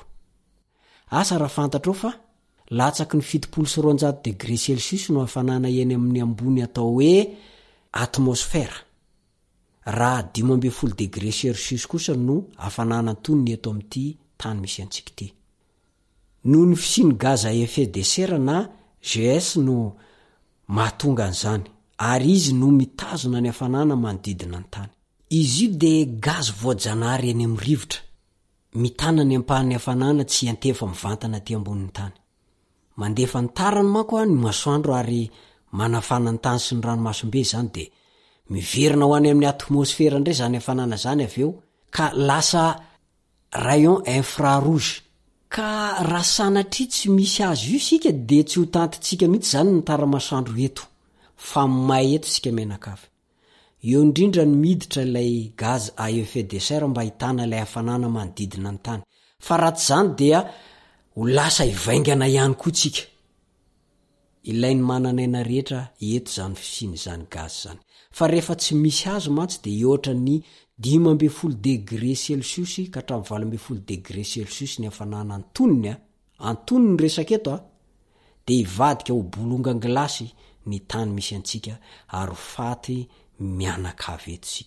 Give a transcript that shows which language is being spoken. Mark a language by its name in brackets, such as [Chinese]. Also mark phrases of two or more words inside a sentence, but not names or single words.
[Malagasy] Asa raha fantatrao fa latsaky ny [French] 70 degré Celsius [Malagasy] no hafanana eny amin'ny ambony atao hoe atmosfera. Raha [French] 12 degré Celsius [Malagasy] kosa no hafanana antonony eto amin'ity tany misy antsika ity. Noho ny fisiany [French] gaz à effet de serre [Malagasy] na GS no mahatonga an'izany, ary izy no mitazona ny hafanana manodidina ny tany. Izy io dia gaz voajanahary eny amin'ny rivotra, mitana ny ampahan'ny hafanana tsy antefa mivantana aty ambonin'ny tany. Mandefa ny tarany manko ny masoandro ary manafana ny tany sy ny ranomasombe izany dia miverina ho any amin'ny atmosfera indray izany hafanana izany avy eo ka lasa [French] rayon infrarouge. [Malagasy] Ka raha sanatria tsy misy azy io sika dia tsy ho tantintsika mihitsy izany ny tara-masoandro eto, fa may eto sika menakavy. Eo indrindra ny miditra ilay [French] gaz à effet de serre [Malagasy] mba hitana ilay hafanana manodidina ny tany. Fa raha tsy izany dia ho lasa hivaingana ihany koa tsika. Ilainy mananaina rehetra eto izany fisiany izany gaz izany. Fa rehefa tsy misy azy mantsy dia ohatra ny [French] 12 degré Celsius [Malagasy] ka hatramin'ny [French] 12 degré Celsius [Malagasy] ny hafanana antonony, antonony resaka eto dia hivadika ho bolongan gilasy ny tany misy antsika ary faty mianakavy eto sika.